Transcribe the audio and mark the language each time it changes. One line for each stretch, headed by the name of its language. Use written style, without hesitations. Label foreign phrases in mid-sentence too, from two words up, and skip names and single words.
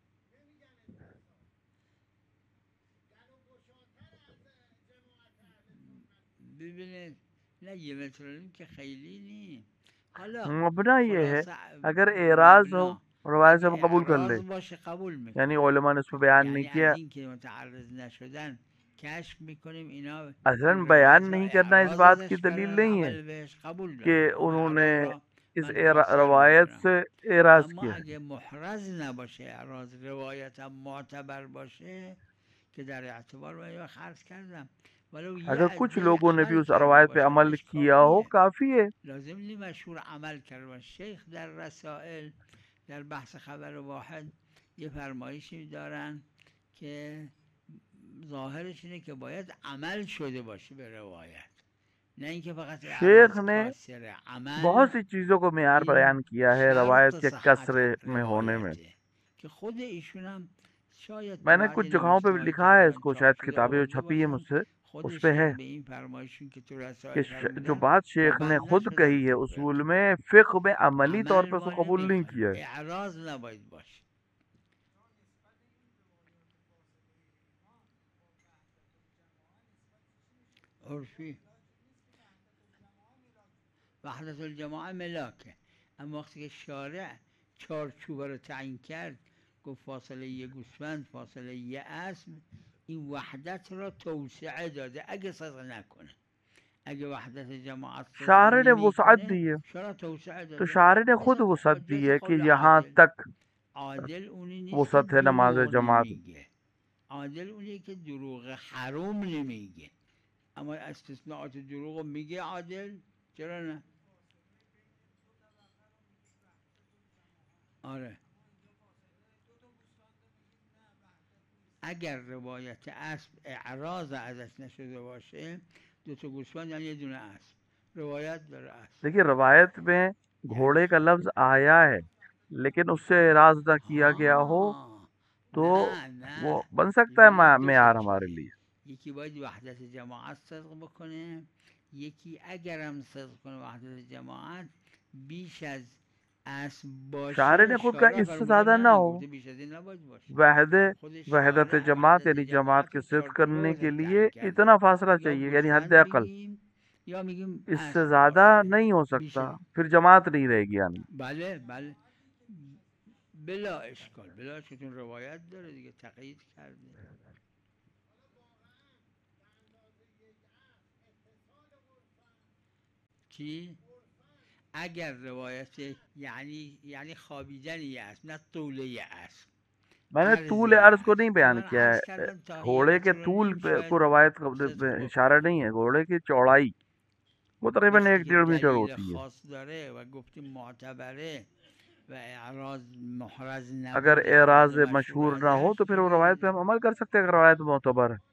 Urdu: مبنا یہ ہے، اگر اعراض ہو روایت سے ہم قبول کر لے، یعنی علما نے اس پر بیان نہیں کیا، اصلاً بیان نہیں کرنا اس بات کی دلیل نہیں ہے کہ انہوں نے اس روایت سے اعراض کیا. اگر کچھ لوگوں نے بھی اس روایت پہ عمل کیا ہو کافی ہے.
Persian: در بحث خبر واحد یه فرمایشی دارن که ظاهرش اینه که باید عمل شده باشه به روایت، نه اینکه فقط
Urdu: شیخ نے بہت سی چیزوں کو معیار بیان کیا ہے روایت کے کسرے میں ہونے میں. کہ خود
Persian: ایشون هم شاید
Urdu: میں نے کچھ جگہوں پہ لکھا ہے اس کو، شاید کتابیں جو چھپی ہے مجھ سے اس پہ ہے کہ جو بات شیخ نے خود کہی ہے اصول میں، فکر میں عملی طور پہ اس کو قبول نہیں کیا ہے.
Persian: عرفی وحدت الجماعه ملاکه، اما وقتی که شارع چارچوب رو تعیین کرد گفت فاصله یه گوسفند، فاصله یه اسب، این وحدت را توسعه داده اگه صدق نکنه. اگه وحدت جماعت
Urdu: شارع نے وسعت دی ہے، تو شارع نے خود وسعت دی ہے کہ یہاں تک وسعت ہے نماز جماعت.
Persian: عادل اونیه که دروغ حرام نمیگه، اما استثناءات دروغ میگه عادل، چرا نه؟ آره اگر روایت اسب اعراض ازش نشده باشه 2 گوسفند یعنی 1 دونه اسب روایت داره اسب.
Urdu: دیکھیے، روایت میں گھوڑے کا لفظ آیا ہے لیکن اس سے اعراض نہ کیا گیا ہو تو وہ بن سکتا ہے معیار ہمارے لیے.
Persian: یکی باید وحدت جماعت صدق بکنه، یکی اگرم صدق کنه وحدت جماعت بیش از اسب باشه
Urdu: شارع نے خود کا اس سے زیادہ نہ ہو۔ وحدت جماعت یعنی جماعت کے سدھ کرنے کے لیے اتنا فاصلہ چاہیے، یعنی حد اقل، اس سے زیادہ نہیں ہو سکتا، پھر جماعت نہیں رہے گی. यानी
Persian: بلا اشکال، بلا اشکال روایت داره دیگه، تقیید کرده. چی؟ اگر روایت یعنی خوابیدن یه اسب، نه طول یه اسب.
Urdu: میں نے طول عرض کو نہیں بیان کیا ہے، گھوڑے کے طول کو روایت کا اشارہ نہیں ہے، گھوڑے کی چوڑائی وہ تقریباً 1-1.5 میٹر ہوتی ہے. اگر اعراض مشہور نہ ہو تو پھر وہ روایت پہ ہم عمل کر سکتے ہیں، اگر روایت معتبر ہے.